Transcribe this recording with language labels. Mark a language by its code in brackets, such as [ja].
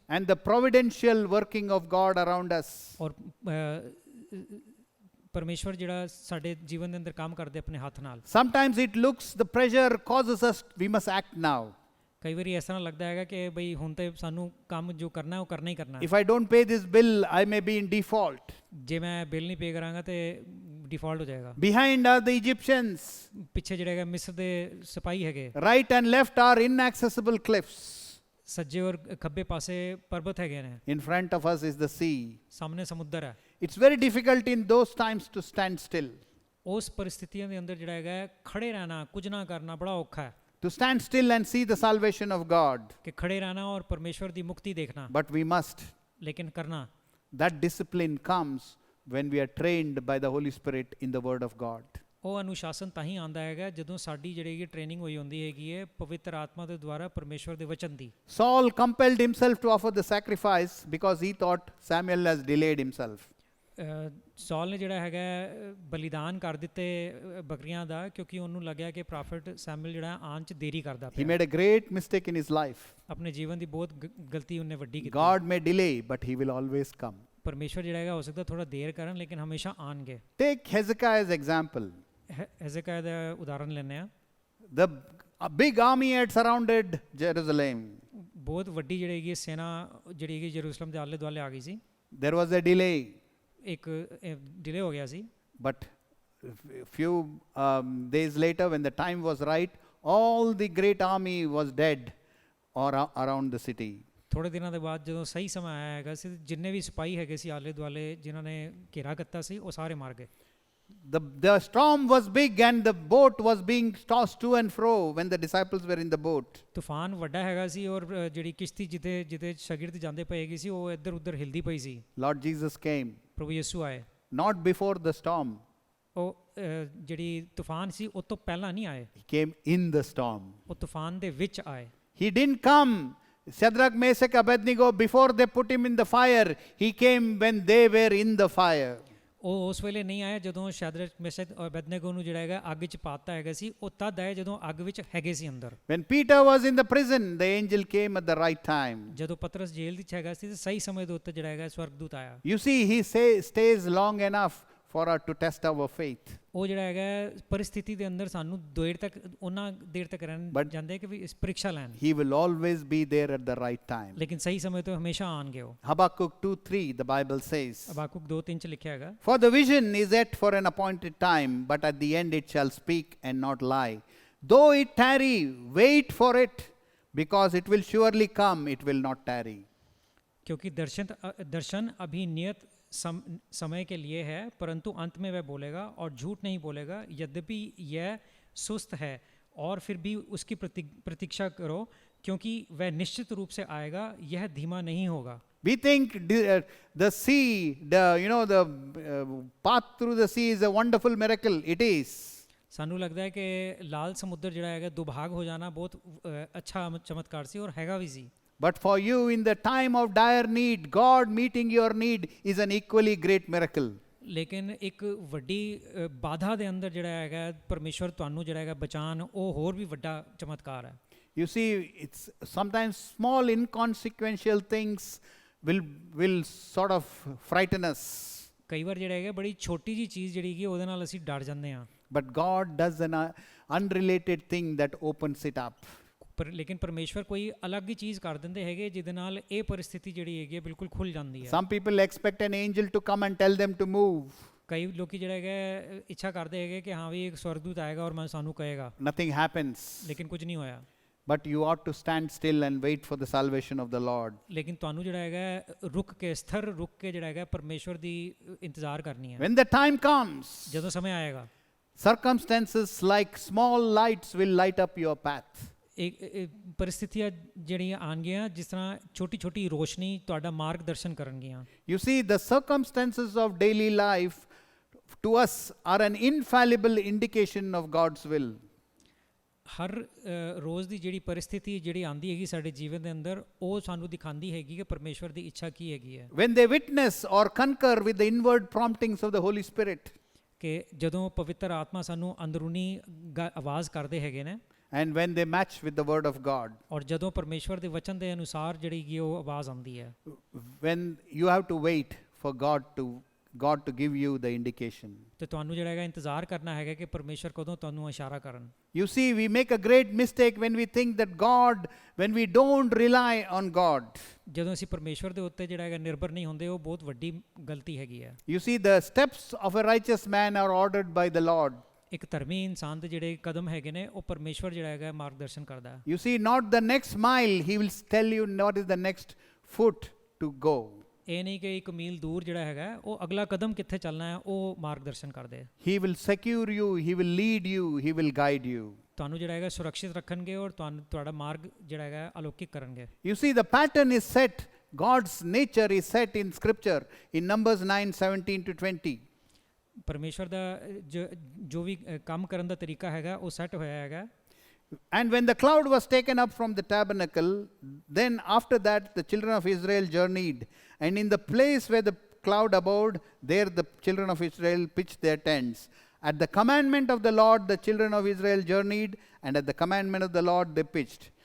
[en] and the providential working of God around us. [pa] ਔਰ ਪਰਮੇਸ਼ਵਰ ਜਿਹੜਾ ਸਾਡੇ ਜੀਵਨ ਦੇ ਅੰਦਰ ਕੰਮ ਕਰਦੇ ਆਪਣੇ ਹੱਥ ਨਾਲ। [en] Sometimes it looks, the pressure causes us, we must act now. [pa] ਕਈ ਵਾਰੀ ਇਸ ਤਰ੍ਹਾਂ ਲੱਗਦਾ ਹੈਗਾ ਕਿ ਬਈ ਹੁਣ ਤੇ ਸਾਨੂੰ ਕੰਮ ਜੋ ਕਰਨਾ ਉਹ ਕਰਨਾ ਹੀ ਕਰਨਾ। [en] If I don't pay this bill, I may be in default. [pa] ਜੇ ਮੈਂ ਬਿੱਲ ਨਹੀਂ ਪੇ ਕਰਾਂਗਾ ਤੇ ਡਿਫਾਲਟ ਹੋ ਜਾਏਗਾ। [en] Behind are the Egyptians. [pa] ਪਿੱਛੇ ਜਿਹੜੇ ਹੈਗਾ ਮਿਸਰ ਦੇ ਸਿਪਾਹੀ ਹੈਗੇ। [en] Right and left are inaccessible cliffs. [pa] ਸੱਜੇ ਔਰ ਖੱਬੇ ਪਾਸੇ ਪਰਬਤ ਹੈਗੇ ਨੇ। [en] In front of us is the sea. [pa] ਸਾਹਮਣੇ ਸਮੁੰਦਰ ਹੈ। [en] It's very difficult in those times to stand still. [pa] ਉਸ ਪਰਿਸਥਿਤੀਆਂ ਦੇ ਅੰਦਰ ਜਿਹੜਾ ਹੈਗਾ ਖੜੇ ਰਹਿਣਾ, ਕੁਝ ਨਾ ਕਰਨਾ ਬੜਾ ਔਖਾ ਹੈ। [en] To stand still and see the salvation of God. [pa] ਕਿ ਖੜੇ ਰਹਿਣਾ ਔਰ ਪਰਮੇਸ਼ਵਰ ਦੀ ਮੁਕਤੀ ਦੇਖਣਾ। [en] But we must. [pa] ਲੇਕਿਨ ਕਰਨਾ। [en] That discipline comes when we are trained by the Holy Spirit in the Word of God. [pa] ਉਹ ਅਨੁਸ਼ਾਸਨ ਤਾਂ ਹੀ ਆਉਂਦਾ ਹੈਗਾ ਜਦੋਂ ਸਾਡੀ ਜਿਹੜੀ ਟ੍ਰੇਨਿੰਗ ਹੋਈ ਹੁੰਦੀ ਹੈਗੀ ਹੈ ਪਵਿੱਤਰ ਆਤਮਾ ਦੇ ਦੁਆਰਾ ਪਰਮੇਸ਼ਵਰ ਦੇ ਵਚਨ ਦੀ। [en] Saul compelled himself to offer the sacrifice because he thought Samuel has delayed himself. [pa] Soul ਨੇ ਜਿਹੜਾ ਹੈਗਾ ਬਲੀਦਾਨ ਕਰ ਦਿੱਤੇ ਬੱਕਰੀਆਂ ਦਾ ਕਿਉਂਕਿ ਉਹਨੂੰ ਲੱਗਿਆ ਕਿ ਪ੍ਰੋਫਿਟ ਸੈਮੂਅਲ ਜਿਹੜਾ ਆਉਣ 'ਚ ਦੇਰੀ ਕਰਦਾ [en] He made a great mistake in his life. [pa] ਆਪਣੇ ਜੀਵਨ ਦੀ ਬਹੁਤ ਗਲਤੀ ਉਹਨੇ ਵੱਡੀ ਕੀਤੀ। [en] God may delay, but he will always come. [pa] ਪਰਮੇਸ਼ਵਰ ਜਿਹੜਾ ਹੈਗਾ ਹੋ ਸਕਦਾ ਥੋੜਾ ਦੇਰ ਕਰਨ ਲੇਕਿਨ ਹਮੇਸ਼ਾ ਆਣਗੇ। [en] Take Hezekiah's example. [pa] ਹੈਜ਼ੇਕਿਯਾ ਦਾ ਉਦਾਹਰਨ ਲੈਂਦੇ ਆ। [en] A big army had surrounded Jerusalem. [pa] ਬਹੁਤ ਵੱਡੀ ਜਿਹੜੀ ਹੈਗੀ ਸੈਨਾ ਜਿਹੜੀ ਹੈਗੀ ਯਰੂਸ਼ਲਮ ਦੇ ਆਲੇ ਦੁਆਲੇ ਆ ਗਈ ਸੀ। [en] There was a delay. [pa] ਇੱਕ ਡਿਲੇ ਹੋ ਗਿਆ ਸੀ। [en] But few days later, when the time was right, all the great army was dead or around the city. [pa] ਥੋੜੇ ਦਿਨਾਂ ਦੇ ਬਾਅਦ ਜਦੋਂ ਸਹੀ ਸਮਾਂ ਆਇਆ ਹੈਗਾ ਸੀ ਜਿੰਨੇ ਵੀ ਸਿਪਾਹੀ ਹੈਗੇ ਸੀ ਆਲੇ ਦੁਆਲੇ ਜਿਨ੍ਹਾਂ ਨੇ ਘੇਰਾ ਕੀਤਾ ਸੀ ਉਹ ਸਾਰੇ ਮਰ ਗਏ। [en] The storm was big and the boat was being tossed to and fro when the disciples were in the boat. [pa] ਤੂਫਾਨ ਵੱਡਾ ਹੈਗਾ ਸੀ ਔਰ ਜਿਹੜੀ ਕਿਸ਼ਤੀ ਜਿੱਥੇ ਸ਼ਾਗਿਰਦ ਜਾਂਦੇ ਪਏ ਹੈਗੇ ਸੀ ਉਹ ਇੱਧਰ ਉੱਧਰ ਹਿਲਦੀ ਪਈ ਸੀ। [en] Lord Jesus came. [pa] ਪ੍ਰਭੂ ਯਿਸੂ ਆਏ। [en] Not before the storm. [pa] ਉਹ ਜਿਹੜੀ ਤੂਫਾਨ ਸੀ ਉਹ ਤੋਂ ਪਹਿਲਾਂ ਨਹੀਂ ਆਏ। [en] He came in the storm. [pa] ਉਹ ਤੂਫਾਨ ਦੇ ਵਿੱਚ ਆਏ। [en] He didn't come, Shadrach, Meshach, Abednego, before they put him in the fire. He came when they were in the fire. [pa] ਉਹ ਉਸ ਵੇਲੇ ਨਹੀਂ ਆਇਆ ਜਦੋਂ ਸ਼ੈਦਰਕ ਮੇਸ਼ਕ ਔਰ ਅਬੇਦਨੇਗੋ ਨੂੰ ਜਿਹੜਾ ਹੈਗਾ ਅੱਗ 'ਚ ਪਾਤਾ ਹੈਗਾ ਸੀ ਉਹ ਤਦ ਆਏ ਜਦੋਂ ਅੱਗ ਵਿੱਚ ਹੈਗੇ ਸੀ ਅੰਦਰ। [en] When Peter was in the prison, the angel came at the right time. [pa] ਜਦੋਂ ਪਤਰਸ ਜੇਲ੍ਹ ਵਿੱਚ ਹੈਗਾ ਸੀ ਤੇ ਸਹੀ ਸਮੇਂ ਦੇ ਉੱਤੇ ਜਿਹੜਾ ਹੈਗਾ ਸਵਰਗਦੂਤ ਆਇਆ। [en] You see, he stays long enough for us to test our faith. [pa] ਉਹ ਜਿਹੜਾ ਹੈਗਾ ਪਰਿਸਥਿਤੀ ਦੇ ਅੰਦਰ ਸਾਨੂੰ ਉਹਨਾਂ ਦੇਰ ਤੱਕ ਰਹਿਣ ਜਾਂਦੇ ਕਿ ਵੀ ਇਸ ਪ੍ਰੀਖਿਆ ਲੈਣ। [en] He will always be there at the right time. [pa] ਲੇਕਿਨ ਸਹੀ ਸਮੇਂ ਤੇ ਹਮੇਸ਼ਾ ਆਣਗੇ ਉਹ। [en] Habakkuk 2:3, the Bible says. [pa] ਹਬਾਕੂਕ 2:3 'ਚ ਲਿਖਿਆ ਹੈਗਾ। [en] For the vision is yet for an appointed time, but at the end it shall speak and not lie. Though it tarry, wait for it, because it will surely come, it will not tarry. [hi] क्योंकि दर्शन अभी नियत समय के लिए है परंतु अंत में वह बोलेगा और झूठ नहीं बोलेगा। यद्यपि यह सुस्त है और फिर भी उसकी प्रतीक्षा करो क्योंकि वह निश्चित रूप से आएगा, यह धीमा नहीं होगा। [en] We think the sea, the path through the sea is a wonderful miracle. It is. [pa] ਸਾਨੂੰ ਲੱਗਦਾ ਹੈ ਕਿ ਲਾਲ ਸਮੁੰਦਰ ਜਿਹੜਾ ਹੈਗਾ ਦੁਭਾਗ ਹੋ ਜਾਣਾ ਬਹੁਤ ਅੱਛਾ ਚਮਤਕਾਰ ਸੀ ਔਰ ਹੈਗਾ ਵੀ ਸੀ। [en] But for you in the time of dire need, God meeting your need is an equally great miracle. [pa] ਲੇਕਿਨ ਇੱਕ ਵੱਡੀ ਬਾਧਾ ਦੇ ਅੰਦਰ ਜਿਹੜਾ ਹੈਗਾ ਪਰਮੇਸ਼ਵਰ ਤੁਹਾਨੂੰ ਜਿਹੜਾ ਹੈਗਾ ਬਚਾਉਣ ਉਹ ਹੋਰ ਵੀ ਵੱਡਾ ਚਮਤਕਾਰ ਹੈ। [en] You see, it's sometimes small inconsequential things will sort of frighten us. [pa] ਕਈ ਵਾਰ ਜਿਹੜਾ ਹੈਗਾ ਬੜੀ ਛੋਟੀ ਜੀ ਚੀਜ਼ ਜਿਹੜੀ ਹੈਗੀ ਉਹਦੇ ਨਾਲ ਅਸੀਂ ਡਰ ਜਾਂਦੇ ਹਾਂ। [en] But God does an unrelated thing that opens it up. [pa] ਪਰ ਲੇਕਿਨ ਪਰਮੇਸ਼ਵਰ ਕੋਈ ਅਲੱਗ ਹੀ ਚੀਜ਼ ਕਰ ਦਿੰਦੇ ਹੈਗੇ ਜਿਹਦੇ ਨਾਲ ਇਹ ਪਰਿਸਥਿਤੀ ਜਿਹੜੀ ਹੈਗੀ ਬਿਲਕੁਲ ਖੁੱਲ ਜਾਂਦੀ ਹੈ। [en] Some people expect an angel to come and tell them to move. [pa] ਕਈ ਲੋਕੀ ਜਿਹੜਾ ਹੈਗਾ ਇੱਛਾ ਕਰਦੇ ਹੈਗੇ ਕਿ ਹਾਂ ਵੀ ਇੱਕ ਸਵਰਗਦੂਤ ਆਏਗਾ ਔਰ ਸਾਨੂੰ ਕਹੇਗਾ। [en] Nothing happens. [pa] ਲੇਕਿਨ ਕੁਝ ਨਹੀਂ ਹੋਇਆ। [en] But you ought to stand still and wait for the salvation of the Lord. [pa] ਲੇਕਿਨ ਤੁਹਾਨੂੰ ਜਿਹੜਾ ਹੈਗਾ ਰੁਕ ਕੇ ਸਥਿਰ ਰੁਕ ਕੇ ਜਿਹੜਾ ਹੈਗਾ ਪਰਮੇਸ਼ਵਰ ਦੀ ਇੰਤਜ਼ਾਰ ਕਰਨੀ ਹੈ। [en] When the time comes, [pa] ਜਦੋਂ ਸਮਾਂ ਆਏਗਾ, [en] circumstances like small lights will light up your path. [pa] परिस्थितियाँ ਜਿਹੜੀਆਂ ਆਣਗੀਆਂ ਜਿਸ ਤਰ੍ਹਾਂ ਛੋਟੀ ਛੋਟੀ ਰੋਸ਼ਨੀ ਤੁਹਾਡਾ ਮਾਰਗਦਰਸ਼ਨ ਕਰਨਗੀਆਂ। [en] You see, the circumstances of daily life to us are an infallible indication of God's will. [pa] ਹਰ ਰੋਜ਼ ਦੀ ਜਿਹੜੀ ਪਰਿਸਥਿਤੀ ਜਿਹੜੀ ਆਂਦੀ ਹੈਗੀ ਸਾਡੇ ਜੀਵਨ ਦੇ ਅੰਦਰ ਉਹ ਸਾਨੂੰ ਦਿਖਾਉਂਦੀ ਹੈਗੀ ਕਿ ਪਰਮੇਸ਼ਵਰ ਦੀ ਇੱਛਾ ਕੀ ਹੈਗੀ ਹੈ। [en] When they witness or concur with the inward promptings of the Holy Spirit. [pa] ਕਿ ਜਦੋਂ ਪਵਿੱਤਰ ਆਤਮਾ ਸਾਨੂੰ ਅੰਦਰੂਨੀ ਆਵਾਜ਼ ਕਰਦੇ ਹੈਗੇ ਨੇ। [en] And when they match with the word of God. [pa] ਔਰ ਜਦੋਂ ਪਰਮੇਸ਼ਵਰ ਦੇ ਵਚਨ ਦੇ ਅਨੁਸਾਰ ਜਿਹੜੀ ਉਹ ਆਵਾਜ਼ ਆਉਂਦੀ ਹੈ। [en] When you have to wait for God to God to give you the indication. [pa] ਤੇ ਤੁਹਾਨੂੰ ਜਿਹੜਾ ਹੈਗਾ ਇੰਤਜ਼ਾਰ ਕਰਨਾ ਹੈਗਾ ਕਿ ਪਰਮੇਸ਼ਰ ਕਦੋਂ ਤੁਹਾਨੂੰ ਇਸ਼ਾਰਾ ਕਰਨ। [en] You see, we make a great mistake when we think that God, when we don't rely on God. [pa] ਜਦੋਂ ਅਸੀਂ ਪਰਮੇਸ਼ਰ ਦੇ ਉੱਤੇ ਜਿਹੜਾ ਹੈਗਾ ਨਿਰਭਰ ਨਹੀਂ ਹੁੰਦੇ, ਉਹ ਬਹੁਤ ਵੱਡੀ ਗਲਤੀ ਹੈਗੀ ਹੈ। [en] You see, the steps of a righteous man are ordered by the Lord. [pa] ਇੱਕ ਧਰਮੀ ਇਨਸਾਨ ਦੇ ਜਿਹੜੇ ਕਦਮ ਹੈਗੇ ਨੇ, ਉਹ ਪਰਮੇਸ਼ਰ ਜਿਹੜਾ ਹੈਗਾ ਮਾਰਗਦਰਸ਼ਨ ਕਰਦਾ ਹੈ। [en] You see, not the next mile, he will tell you what is the next foot to go. [pa] ਇਹ ਨਹੀਂ ਕਿ ਇੱਕ ਮੀਲ ਦੂਰ ਜਿਹੜਾ ਹੈਗਾ ਉਹ ਅਗਲਾ ਕਦਮ ਕਿੱਥੇ ਚੱਲਣਾ ਹੈ, ਉਹ ਮਾਰਗਦਰਸ਼ਨ ਕਰਦੇ। [en] He will secure you, he will lead you, he will guide you. [pa] ਤੁਹਾਨੂੰ ਜਿਹੜਾ ਹੈਗਾ ਸੁਰੱਖਿਅਤ ਰੱਖਣਗੇ ਔਰ ਤੁਹਾਨੂੰ ਤੁਹਾਡਾ ਮਾਰਗ ਜਿਹੜਾ ਹੈਗਾ ਅਲੌਕਿਕ ਕਰਨਗੇ। [en] You see, the pattern is set, God's nature is set in scripture in Numbers 9:17 to 20. [pa] ਪਰਮੇਸ਼ਰ ਦਾ ਜੋ ਵੀ ਕੰਮ ਕਰਨ ਦਾ ਤਰੀਕਾ ਹੈਗਾ ਉਹ ਸੈੱਟ ਹੋਇਆ ਹੈਗਾ। [en] And when the cloud was taken up from the tabernacle, then after that the children of Israel journeyed, and in the place where the cloud abode, there the children of Israel pitched their tents. At the commandment of the Lord the children of Israel journeyed, and at the commandment of the Lord they pitched.